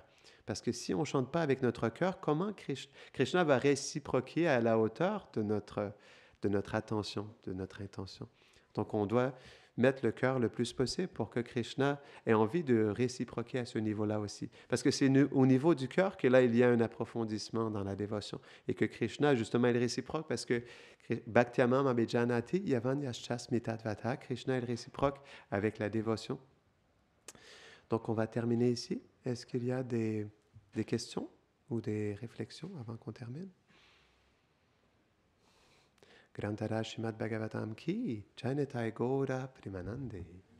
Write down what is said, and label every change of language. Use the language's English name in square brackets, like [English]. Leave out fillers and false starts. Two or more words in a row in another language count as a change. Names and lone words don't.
[French] Parce que si on ne chante pas avec notre cœur, comment Krishna va réciproquer à la hauteur de notre attention, de notre intention? Donc, on doit mettre le cœur le plus possible pour que Krishna ait envie de réciproquer à ce niveau-là aussi. Parce que c'est au niveau du cœur que là, il y a un approfondissement dans la dévotion. Et que Krishna, justement, est réciproque parce que [Sanskrit] भक्त्यमम् अभिजानाति यावान् यश्चास्मितद्वत, [French] Krishna est réciproque avec la dévotion. Donc, on va terminer ici. Est-ce qu'il y a des questions ou des réflexions avant qu'on termine? Grantara Srimad Bhagavatam ki Janatai Gaura Primanande.